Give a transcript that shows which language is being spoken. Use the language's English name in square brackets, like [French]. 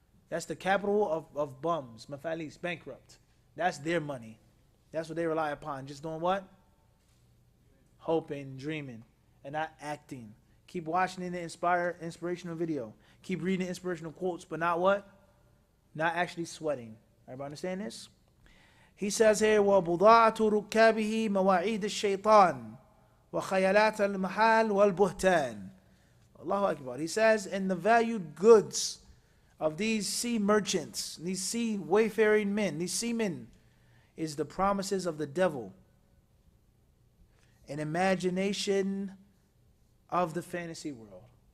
[English] That's the capital of bums, mafalis, bankrupt. That's their money. That's what they rely upon. Just doing what? Hoping, dreaming, and not acting. Keep watching the inspirational video. Keep reading the inspirational quotes, but not what? Not actually sweating. Everybody understand this? He says here, [Arabic] وَبُضَاعَةُ رُكَّابِهِ مَوَاعِيدِ الشَّيْطَانِ وَخَيَلَاتَ الْمَحَالِ وَالْبُهْتَانِ. [English] Allahu Akbar. He says, and the valued goods of these sea merchants, these sea wayfaring men, these seamen, is the promises of the devil, an imagination of the fantasy world.